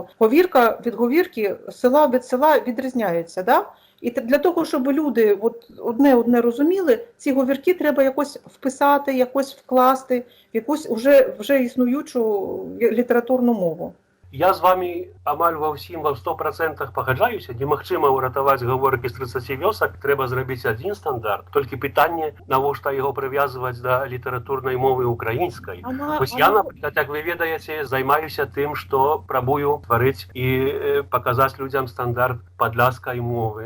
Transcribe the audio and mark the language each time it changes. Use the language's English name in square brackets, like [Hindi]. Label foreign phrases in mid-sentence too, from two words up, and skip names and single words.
[Ukrainian] Говірка від говірки, села від села відрізняється, да? І для того, щоб люди одне розуміли, ці говірки треба якось вписати, якось вкласти в якусь вже існуючу літературну мову. [Belarusian] Я з вами амаль ва 100% пагаджаюся. Немагчыма ўратаваць гаворкі з 30 вёсак, трэба зрабіць адзін стандарт. Толькі пытанне, навошта яго прывязваць да літаратурнай мовы украінскай. Вось я, напрыклад, як вы ведаеце, займаюся тым, што прабую тварыць і паказаць людзям стандарт падляшскай мовы.